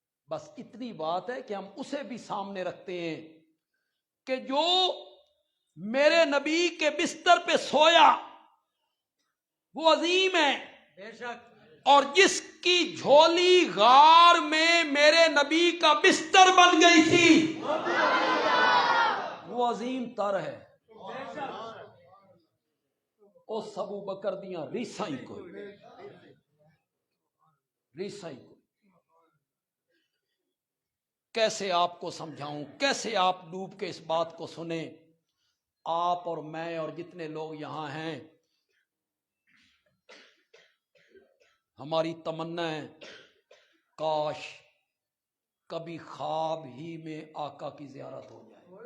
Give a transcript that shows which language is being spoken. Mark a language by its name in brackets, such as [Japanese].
[Urdu] بس اتنی بات ہے کہ ہم اسے بھی سامنے رکھتے ہیں کہ جو میرے نبی کے بستر پہ سویا وہ عظیم ہے. بے شک. اور جس کی جھولی غار میں میرے نبی کا بستر بن گئی تھی وہ عظیم تر ہے. [Punjabi] او ابو بکر دیاں ریساں ہی کوئی، ریساں ہی کوئی. [Urdu] کیسے آپ کو سمجھاؤں، کیسے آپ ڈوب کے اس بات کو سنیں. آپ اور میں اور جتنے لوگ یہاں ہیں، ہماری تمنا ہے کاش کبھی خواب ہی میں آقا کی زیارت ہو جائے.